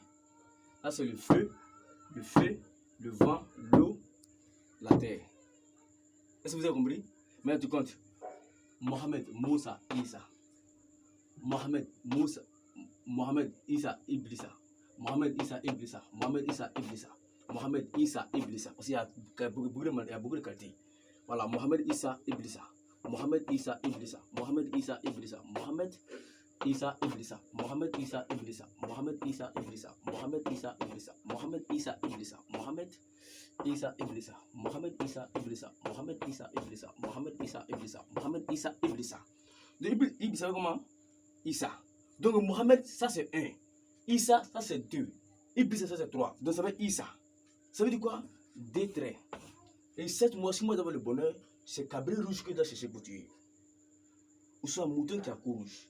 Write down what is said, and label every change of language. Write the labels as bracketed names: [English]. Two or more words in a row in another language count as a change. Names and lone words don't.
[French] Là c'est le feu, le vent, l'eau, la terre. Est-ce que vous avez compris? Maintenant tu comptes. Mohamed, Moussa, Isa. Mohamed, Moussa, Mohamed, Isa, Iblisa. Mohamed, Isa, Iblisa. Mohamed, Isa, Iblisa. Mohamed, Isa, Iblisa. Parce qu'il y a beaucoup de qualités. Voilà, Mohamed, Isa, Iblisa. Mohamed, Isa, Iblisa. Mohamed, Isa, Iblisa. Mohamed, Isa, Iblisa. Mohamed, Isa, Iblisa. Mohamed, Isa, Iblisa. Mohamed, Isa, Iblisa. Mohamed, Isa, Iblisa. Mohamed, Isa, Iblisa. Mohamed, Isa, Iblisa. Mohamed, Isa, Iblisa. Mohamed, Isa, Iblisa. Mohamed, Isa, Iblisa. Iblisa, comment? Isa. Donc, Mohamed, ça c'est 1. Isa, ça c'est 2. Iblisa, ça c'est 3. Donc, ça veut dire Isa. Ça veut dire quoi? 2 traits. Et 7 mois, 6 mois d'avoir le bonheur, c'est Cabri rouge que tu as cherché pour tuer. Ou soit mouton qui a cou rouge.